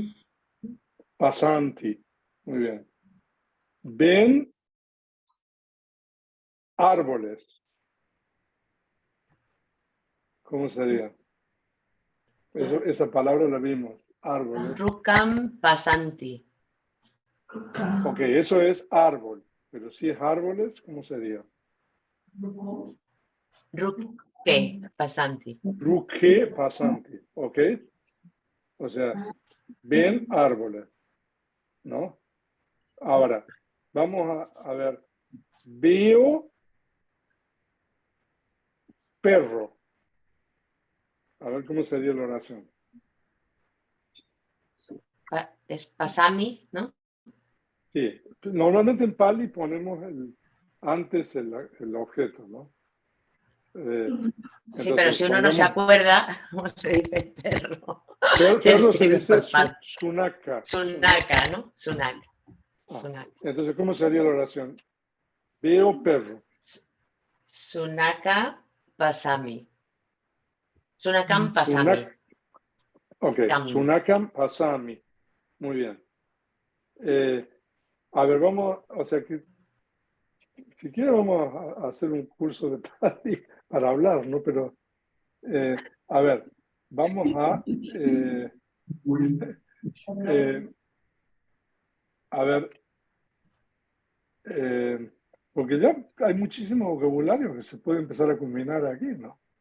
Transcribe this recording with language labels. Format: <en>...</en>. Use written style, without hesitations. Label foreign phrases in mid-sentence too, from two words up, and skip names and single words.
<es>Pasanti. Muy bien. Ven árboles. ¿Cómo sería? Esa palabra la vimos. Árboles.</es> <pi>Rukam pasanti.</pi> <es>Ok, eso es árbol. Pero si es árboles, ¿cómo sería?</es> <pi>Ruke pasanti. Ruque pasanti.</pi> <es>Ok. O sea, ven árboles. ¿No? Ahora, vamos a ver. Veo perro. A ver cómo sería la oración. Es pasami, ¿no? Sí. Normalmente en Pali ponemos antes el objeto, ¿no? Sí, pero si uno no se pongamos acuerda, ¿cómo se dice perro? perro se Escribe dice por Pali. sunaka. Sunaka, ¿no? Sunaka. Ah, Sunaka. entonces, ¿cómo sería la oración? Veo perro.</es> <pi>Sunaka pasami. Sunakam pasami.</pi> <es>Ok, Cam.</es> <pi>sunakam pasami.</pi> <es>Muy bien. A ver, vamos, o sea, que si quieres vamos a hacer un curso de Pali para hablar, ¿no? Pero, a ver, vamos a ver, porque ya hay muchísimo vocabulario que se puede empezar a combinar aquí, ¿no?</es>